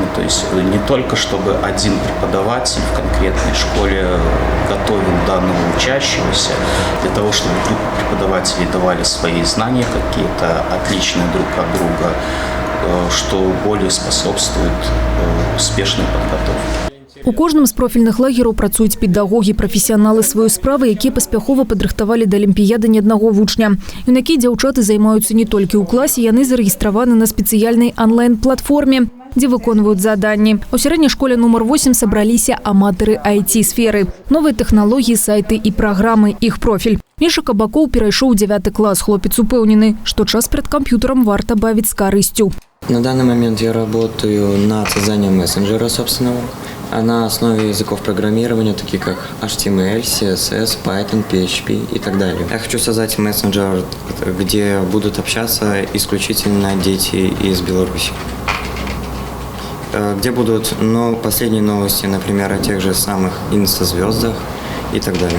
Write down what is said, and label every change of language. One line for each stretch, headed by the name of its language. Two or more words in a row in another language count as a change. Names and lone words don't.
Russian: То есть не только чтобы один преподаватель в конкретной школе готовил данного учащегося для того, чтобы преподаватели давали свои знания какие-то отличные друг от друга, что более способствует успешной подготовке.
Belarusian: У кожным з профільных лагераў працуюць педагогі, прафесіяналы сваёй справы, якія паспяхова падрыхтавалі да алімпіяды не аднаго вучня. Юнакі і дзяўчаты займаюцца не толькі ў класе, яны зарэгістраваны на спецыяльнай онлайн-платформе, дзе выконваюць заданні. У сярэдняй школе нумар 8 сабраліся аматары IT-сферы. Новыя тэхналогіі, сайты і праграмы, іх профіль. Міша Кабакоў перайшоў у 9 клас. Хлопец упэўнены, што час перад камп'ютарам варта бавіць з карысцю.
Russian: На данный момент я работаю над созданием мессенджера собственного, на основе языков программирования, таких как HTML, CSS, Python, PHP и так далее. Я хочу создать мессенджер, где будут общаться исключительно дети из Беларуси, где будут последние новости, например, о тех же самых инстазвездах и так далее.